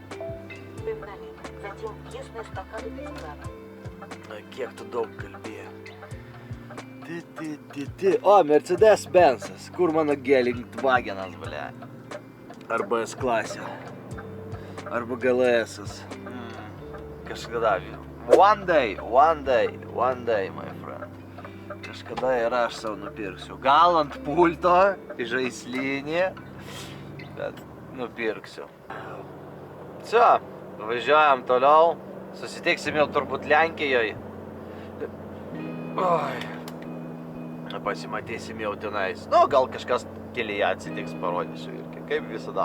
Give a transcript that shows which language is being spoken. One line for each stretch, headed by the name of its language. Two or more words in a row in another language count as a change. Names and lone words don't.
Lithuanian: Na, kiek tu daug kalbėjai. O, Mercedes-Benzas. Kur mano Gelingwagenas, ble? Arba S-klasė. Arba GLS-as. Kažkada.
English: One day, my friend.
Lithuanian: Kažkada ir aš savo nupirksiu. Gal ant pulto, žaislinį, bet nupirksiu. Čia. Važiuojam toliau, susitiksim jau turbūt Lenkijoje. Oi. Pasimatysim jau tenais. Nu, gal kažkas kelyje atsitiks, parodysiu irgi, kaip visada.